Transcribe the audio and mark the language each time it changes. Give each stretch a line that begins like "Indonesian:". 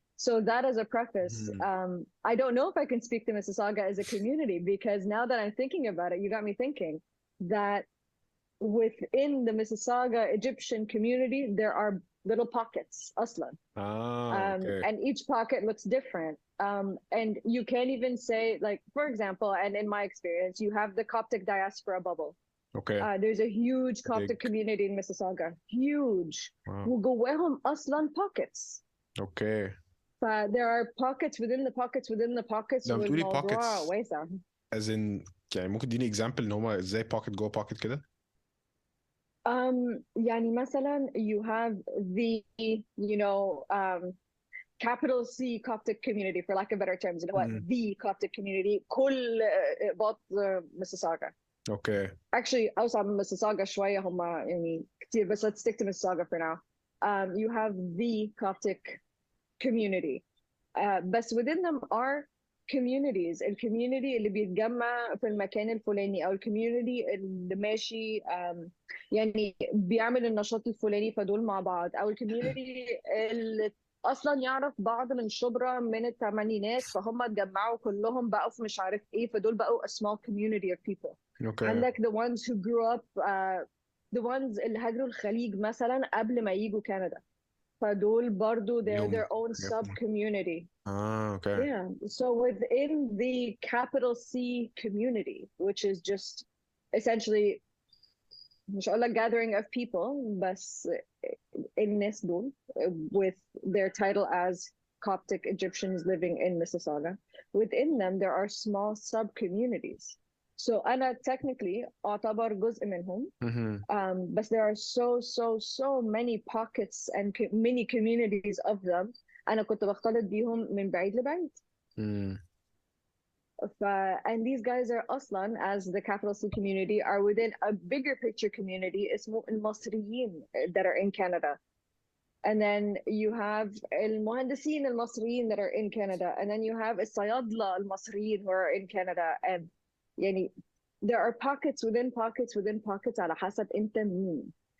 English: So that as a preface, I don't know if I can speak to Mississauga as a community, because now that I'm thinking about it, you got me thinking that within the Mississauga Egyptian community, there are little pockets, aslan. Okay. And each pocket looks different. And you can't even say, like, for example, and in my experience, you have the Coptic diaspora bubble. Okay. There's a huge Coptic Big. community in Mississauga, huge. Wow.
Arabic: وجواهم أصلا pockets.
English: Okay. There are pockets within the pockets within the pockets,
Arabic: لما بتقولي والموضوع
English: pockets
Arabic: واسع.
English: as in
Arabic: يعني ممكن تديني
English: example
Arabic: ان هما ازاي pocket جوه pocket كده؟ يعني مثلا
English: you have the, you know, capital C Coptic community, for lack of better terms,
Arabic: اللي هو
English: the Coptic community
Arabic: كل بوط
English: Mississauga. Okay. Actually
Arabic: أوسع من
English: Mississauga
Arabic: شوية هم يعني كتير, بس
English: let's stick to Mississauga for now. You have the Coptic community.
Arabic: بس
English: within them are communities.
Arabic: الكوميونتي اللي بيتجمع في المكان الفلاني، او الكوميونتي اللي ماشي يعني بيعمل النشاط الفلاني، فدول مع بعض. او الكوميونتي اللي اصلا يعرف بعض من شبرا من الثمانينات، فهم اتجمعوا كلهم بقوا في مش عارف ايه، فدول بقوا
English: a small community of people. Okay.
Arabic: عندك
English: the ones who grew up the ones
Arabic: اللي هاجروا الخليج مثلا قبل ما يجوا كندا، فدول برضو
English: they're their own sub community. Okay. Yeah. So within the capital C community, which is just essentially
Arabic: مش هقول لك
English: gathering of people,
Arabic: بس الناس دول
English: with their title as Coptic Egyptians living in Mississauga, within them there are small sub communities. So
Arabic: أنا
English: technically
Arabic: أعتبر جزء منهم.
English: But there are so many pockets and mini communities of them.
Arabic: أنا كنت بختلط بيهم من بعيد لبعيد.
English: And these guys are
Arabic: أصلا,
English: as the capital C community, are within a bigger picture community
Arabic: اسمه المصريين
English: that are in Canada. And then you have
Arabic: المهندسين المصريين
English: that are in Canada. And then you have
Arabic: الصيادلة المصريين
English: who are in Canada. And
Arabic: يعني
English: there are pockets within pockets within pockets
Arabic: على حسب انت مين.